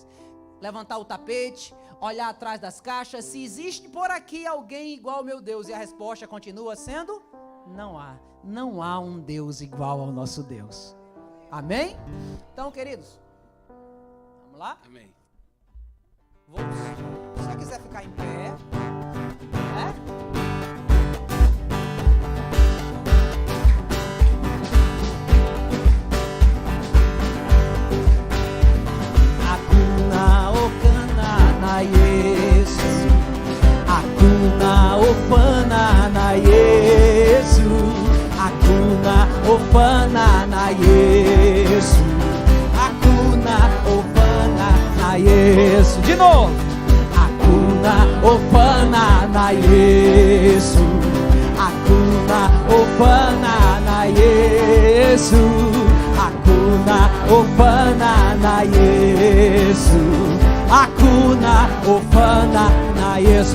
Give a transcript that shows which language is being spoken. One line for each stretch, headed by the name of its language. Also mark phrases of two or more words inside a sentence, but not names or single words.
Portuguese: Levantar o tapete, olhar atrás das caixas, se existe por aqui alguém igual ao meu Deus. E a resposta continua sendo, não há um Deus igual ao nosso Deus. Amém? Então, queridos, vamos lá? Amém. Se você quiser ficar em pé,
Swahili: Hakuna okana na Yesu, Hakuna ofana na Yesu, Hakuna ofana na Yesu, Hakuna ofana na Yesu.
Portuguese: De novo.
Swahili: Hakuna ofana na Yesu, Hakuna ofana na Yesu, Hakuna ofana na Yesu, Hakuna ofana na Yesu.